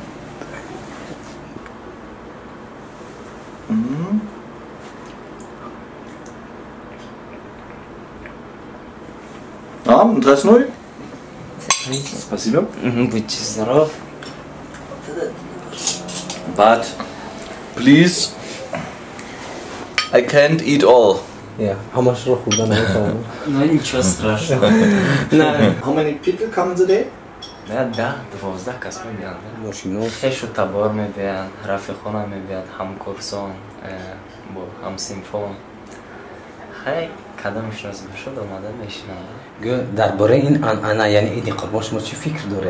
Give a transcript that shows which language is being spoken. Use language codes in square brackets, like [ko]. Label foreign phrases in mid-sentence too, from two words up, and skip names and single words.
[ru] Здравствуй. Спасибо. Будьте здоров. [en] But please, I can't eat all. Yeah. [tg] Хамашро худа намекунам. [ru] Ну ничего страшного. [en] How many people come today? [tg] Да, 12 кас мебианд. Мошино. Хешу табор мебианд, рафиқона мебианд, ҳамкурсон, бо ҳамсинфон. Хай кадамшон шуд омада мешинанд. Дар бораи ин анъана, яъни иди Қурбон шумо чӣ фикр доред?